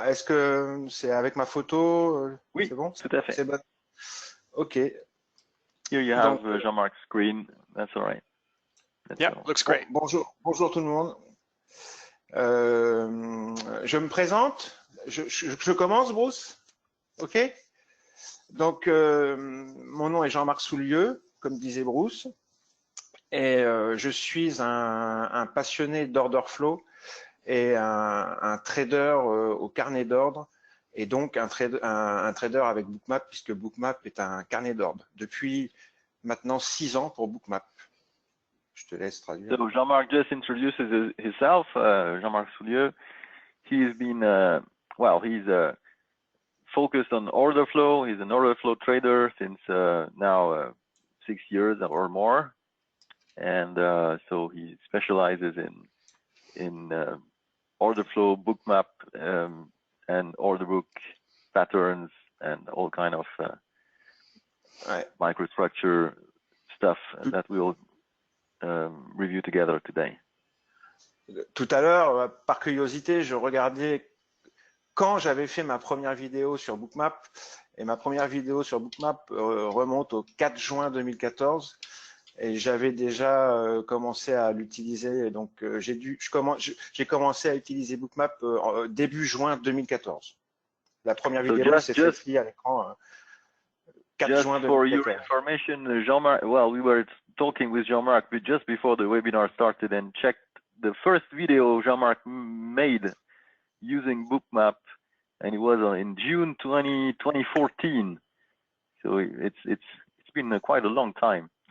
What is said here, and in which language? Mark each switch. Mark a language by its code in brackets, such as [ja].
[fr] Est-ce que c'est avec ma photo? Oui, c'est bon? Tout à fait. C'est bon. OK. [en] Here you have Jean-Marc's screen. That's all right. Yeah, looks great. [fr] Bonjour tout le monde. Je me présente. Je commence, Bruce? OK? Donc, mon nom est Jean-Marc Soulieu, comme disait Bruce, et je suis un passionné d'order flow et un trader au carnet d'ordre, et donc un trader avec Bookmap, puisque Bookmap est un carnet d'ordre depuis maintenant 6 ans pour Bookmap. Je te laisse traduire. [en] So Jean-Marc just introduces himself. Jean-Marc Soulieu. He's been, he's focused on order flow. He's an order flow trader since now 6 years or more, and so he specializes in order flow, Bookmap, and order book patterns and all kind of microstructure stuff that we'll review together today. [fr] Tout à l'heure, par curiosité, je regardais quand j'avais fait ma première vidéo sur Bookmap, et ma première vidéo sur Bookmap remonte au 4 juin 2014, et j'avais déjà commencé à l'utiliser. Donc j'ai commencé à utiliser Bookmap début juin 2014. La première vidéo, c'est celle-ci à l'écran. 4 juin 2014. [en] For your information, Jean-Marc, we were talking with Jean-Marc just before the webinar started and checked the first video Jean-Marc made using Bookmap, and it was in June 2014. So it's been quite a long time.